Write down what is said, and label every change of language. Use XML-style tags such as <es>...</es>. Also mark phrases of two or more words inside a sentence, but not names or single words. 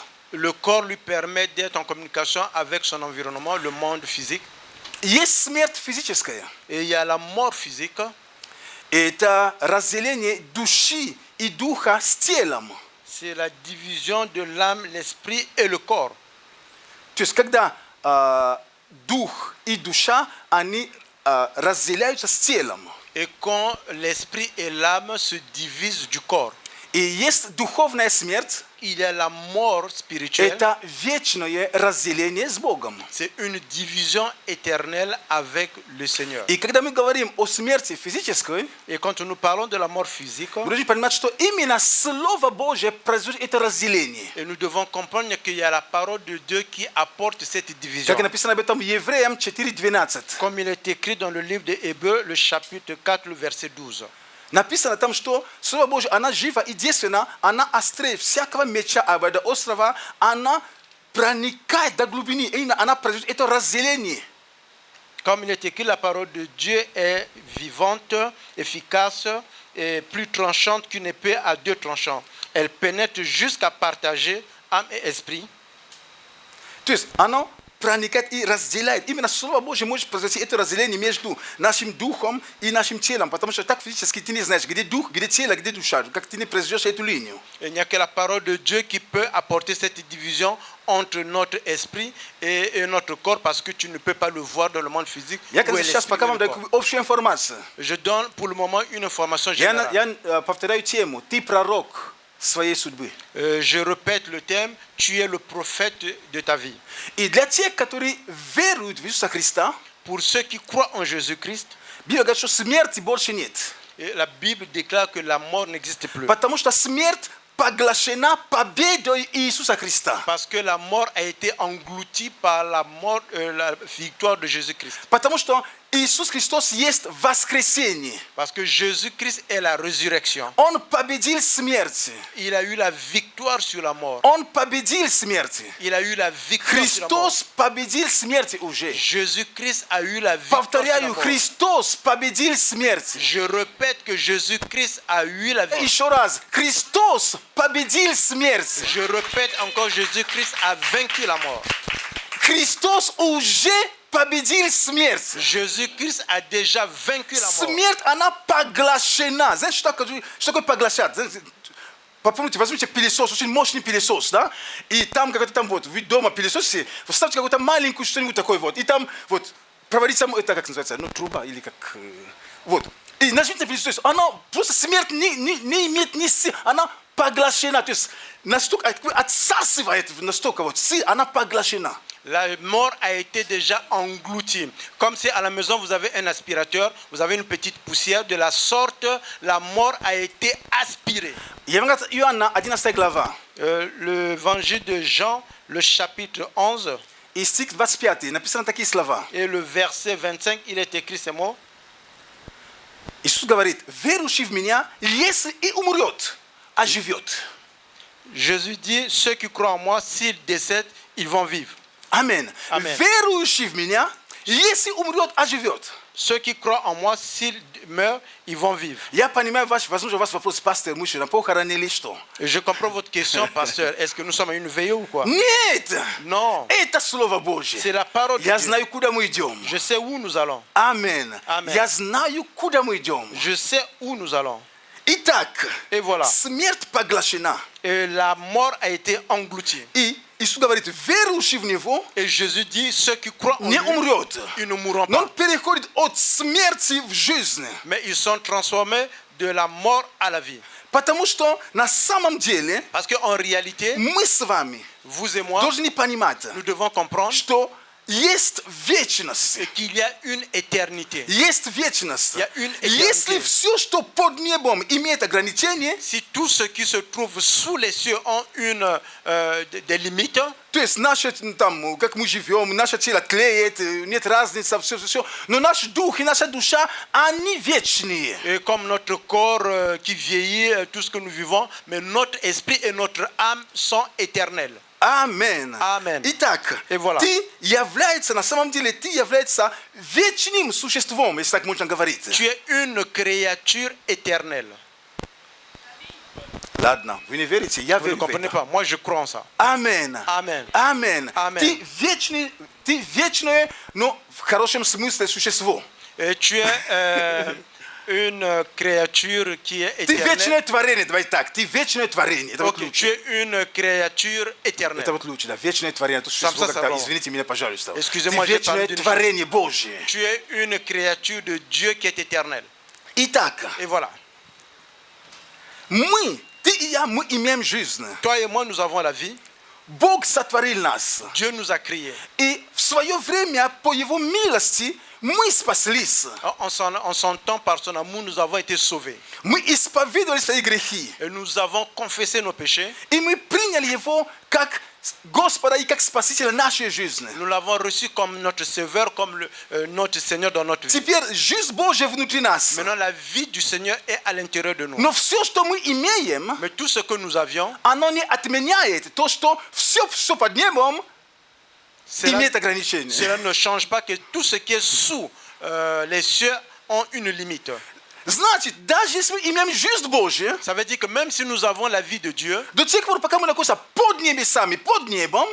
<fr>Le corps lui permet d'être en communication avec son environnement, le monde physique.</fr> <ru>Есть смерть физическая.</ru> <fr>Et il y a la mort physique.</fr> <ru>Это разделение души и духа с телом.</ru> <fr>C'est la division de l'âme, l'esprit et le corps.</fr> <ru>То есть когда дух и душа, они разделяются с телом.</ru> <fr>Et quand l'esprit et l'âme se divisent du corps.</fr> <ru>И есть духовная смерть.</ru> <fr>il y a la mort spirituelle.</fr> <ru>Это вечное разделение с Богом.</ru> <fr>C'est une division éternelle avec le Seigneur.</fr> <ru>И когда мы говорим о смерти физической,</ru> <fr>Et quand nous parlons de la mort physique,</fr> <ru>мы должны понимать, что именно Слово Божье производит это разделение.</ru> <fr>et nous devons comprendre qu'il y a la parole de Dieu qui apporte cette division.</fr> <ru>Как написано об этом в Евреям 4:12.</ru> <fr>Comme il est écrit dans le livre des Hébreux, le chapitre 4, le verset 12.</fr> <ru>Написано там, что Слово Божье, она жива и действенна, она острее всякого меча, до острова, она проникает до глубины, именно она производит это разделение.</ru> <fr>Comme il est écrit, la parole de Dieu est vivante, efficace et plus tranchante qu'une épée à deux tranchants. Elle pénètre jusqu'à partager âme et esprit.</fr> <ru>То есть оно проникает и разделяет. Именно Слово Божье может произвести это разделение между нашим духом и нашим телом, потому что так физически ты не знаешь, где дух, где тело, где душа, как ты не произведешь эту линию.</ru> <fr>Il n'y a que la parole de Dieu qui peut apporter cette division entre notre esprit et notre corps, parce que tu ne peux pas le voir dans le monde physique.</fr> <ru>Я</ru> <fr>où est</fr> <ru>сейчас</ru> <fr>l'esprit</fr> <ru>пока</ru> <fr>et</fr> <ru>вам</ru> <fr>le</fr> <ru>даю</ru> <fr>corps.</fr> <ru>общую информацию.</ru> <fr>Je donne pour le moment une information générale.</fr> <ru>Я повторяю тему. Ты пророк своей судьбы.</ru> <fr>Je répète le thème, tu es le prophète de ta vie.</fr> <ru>И для тех, которые веруют в Иисуса Христа,</ru> <fr>Pour ceux qui croient en Jésus-Christ,</fr> <ru>Библия говорит, что смерти больше нет.</ru> <fr>et la Bible déclare que la mort n'existe plus.</fr> <ru>Потому что смерть поглощена победой Иисуса Христа.</ru> <fr>Parce que la mort a été engloutie par la mort, la victoire de Jésus-Christ.</fr> <ru>Потому что Иисус Христос есть воскресение.</ru> <fr>Parce que Jésus-Christ est la résurrection.</fr> <ru>Он победил смерть.</ru> <fr>Il a eu la victoire sur la mort.</fr> <ru>Он победил смерть.</ru> <fr>Il a eu la victoire sur la mort.</fr> <ru>Христос победил смерть уже.</ru> <fr>Jésus-Christ a eu la victoire sur la</fr> <ru>Повторяю,</ru> <fr>mort.</fr> <ru>Христос победил смерть.</ru> <fr>Je répète que Jésus-Christ a eu la victoire.</fr> <ru>Еще раз, Христос победил смерть.</ru> <fr>Je répète encore, Jésus-Christ a vaincu la mort.</fr> <ru>Христос уже победил смерть.</ru> <fr>Jésus-Christ a déjà vaincu la mort.</fr> <ru>Смерть, она поглощена. Знаете, что такое поглощать? Попробуйте, возьмите пылесос, очень мощный пылесос, да? И там какой-то там вот, вы дома пылесосите, вставьте какую-то маленькую что-нибудь такое вот, и там вот, проводите, это как называется, ну, труба или как, вот. И нажмите на пылесос, она просто смерть не имеет ни сил, она поглощена, то есть настолько отсасывает настолько вот, она поглощена.</ru> <fr>La mort a été déjà engloutie. Comme si à la maison vous avez un aspirateur, vous avez une petite poussière, de la sorte, la mort a été aspirée.</fr> <ru>Иоанна 11 глава.</ru> <fr>L'évangile de Jean, le chapitre 11,</fr> <ru>И стих 25, написано такие слова.</ru> <fr>et le verset 25, il est écrit ces mots.</fr> <ru>Иисус говорит, верующий в меня, если и умрет, оживет.</ru> <fr>Jésus dit, ceux qui croient en moi, s'ils décèdent, ils vont vivre.</fr> <ru>Амен. Амен. Верующий в меня, если умрет, оживет.</ru> <fr>Ceux qui croient en moi, s'ils meurent, ils vont vivre.</fr> <ru>Я понимаю, возможно, у вас вопрос, пастор, мы что, на похороны или что?</ru> <fr>Et je comprends votre question, pasteur. Est-ce que nous sommes à une veillée ou quoi?</fr> <ru>Нет!</ru> <fr>Non,</fr> <ru>Это Слово Божье.</ru> <fr>c'est la parole de</fr> <ru>Я</ru> <fr>Dieu.</fr> <ru>знаю, куда мы идем.</ru> <fr>Je sais où nous allons.</fr> <ru>Амен. Амен. Я знаю, куда мы идем.</ru> <fr>Je sais où nous allons.</fr> <ru>Итак,</ru> <fr>Et voilà.</fr> <ru>смерть поглощена.</ru> <fr>Et la mort a été engloutie.</fr> <ru>И Иисус говорит, верующий в Него</ru> <fr>Et Jésus dit, ceux qui croient en</fr> <ru>не</ru> <fr>lui,</fr> <ru>умрет.</ru> <fr>ils ne mourront</fr> <ru>Но Он</ru> <fr>pas.</fr> <ru>переходит от смерти в жизнь.</ru> <fr>Mais ils sont transformés de la mort à la vie.</fr> <ru>Потому что на самом деле</ru> <fr>Parce qu'en réalité,</fr> <ru>мы с вами</ru> <fr>vous et moi,</fr> <ru>должны понимать,</ru> <fr>nous devons comprendre</fr> <ru>что есть вечность.</ru> <fr>qu'il y a une éternité.</fr> <ru>Есть вечность.</ru> <fr>Il y a une éternité.</fr> <ru>Если все, что под небом, имеет ограничения,</ru> <fr>Si tout ce qui se trouve sous les cieux ont des limites,</fr> <ru>то есть наше, там, как мы живем, наше тело тлеет, нет разницы, все, но наш дух и наша душа, они вечные.</ru> <fr>et comme notre corps qui vieillit, tout ce que nous vivons, mais notre esprit et notre âme sont éternels.</fr> <ru>Амен. Амен. Итак,</ru> <fr>И voilà.</fr> <ru>ты являешься, на самом деле, ты являешься вечным существом, если так можно говорить.</ru> <fr>Tu es une créature éternelle.</fr> <ru>Ладно, вы не верите, я</ru> <fr>Vous ne</fr> <ru>верю в</ru> <fr>comprenez</fr> <ru>это.</ru> <fr>pas. Moi, je crois en ça.</fr> <ru>Амен. Амен. Амен. Амен. Ты вечное, но в хорошем смысле существо.</ru> <fr>Et tu es une créature qui est</fr> <ru>Ты</ru> <fr>éternelle.</fr> <ru>вечное творение, давай так. Ты вечное творение. Это вот</ru> <fr>Ok, tu</fr> <ru>лучше.</ru> <fr>es une créature éternelle.</fr> <ru>Это вот лучше, да. Вечное творение. Это существо,</ru> <fr>ça,</fr> <ru>как-то,</ru> <fr>ça,</fr> <ru>извините меня, пожалуйста.</ru> <fr>Excusez-moi,</fr> <ru>Ты</ru> <fr>j'ai parlé</fr> <ru>вечное</ru> <fr>d'une</fr> <ru>творение Божье.</ru> <fr>Tu es une créature de Dieu qui est éternelle.</fr> <ru>Итак,</ru> <fr>Et voilà.</fr> <ru>ты я, мы имеем жизнь.</ru> <fr>Toi et moi, nous avons la vie.</fr> <ru>Бог сотворил нас.</ru> <fr>Dieu nous a créés.</fr> <ru>И в свое время, по Его милости, мы спаслись.</ru> <fr>En son temps, par son amour, nous avons été sauvés.</fr> <ru>Мы исповедовали свои грехи.</ru> <fr>Et nous avons confessé nos péchés.</fr> <ru>И мы приняли Его как Господа и как Спасителя нашей жизни.</ru> <fr>Nous l'avons reçu comme notre Sauveur, comme notre Seigneur dans notre vie.</fr> <ru>Теперь жизнь Божья внутри нас.</ru> <fr>Maintenant, la vie du Seigneur est à l'intérieur de nous.</fr> <ru>Но все, что мы имеем,</ru> <fr>Mais tout ce que nous avions,</fr> <ru>оно не отменяет то, что все под небом</ru> <fr>cela,</fr> <ru>имеет ограничения.</ru> <fr>cela ne change pas que tout ce qui est sous les cieux ont une limite.</fr> <ru>Значит, даже если мы имеем жизнь Божью,</ru> <fr>Ça veut dire que même si nous avons la vie de Dieu,</fr> <ru>до тех пор, пока мы находимся под небесами, под небом,</ru>